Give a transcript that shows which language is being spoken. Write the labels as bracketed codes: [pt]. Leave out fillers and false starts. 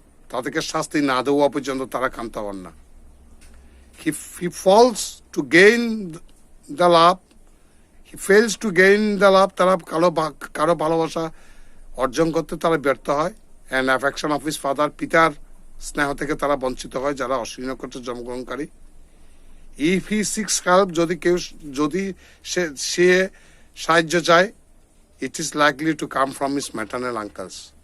[bn] তাদেরকে শাস্তি না দেওয়া পর্যন্ত তারা ক্ষান্ত হন না। [en] He fails to gain the love. He fails to gain the love. [bn] তারা কারো ভালোবাসা অর্জন করতে তারা ব্যর্থ হয়। [en] And affection of his father. [bn] পিতার স্নেহ থেকে তারা বঞ্চিত হয় যারা অশ্বিনী নক্ষত্রের জন্মগ্রহণকারী। [en] if he seeks help, [bn] যদি সে সাহায্য চায়, [en] It is likely to come from his maternal uncles.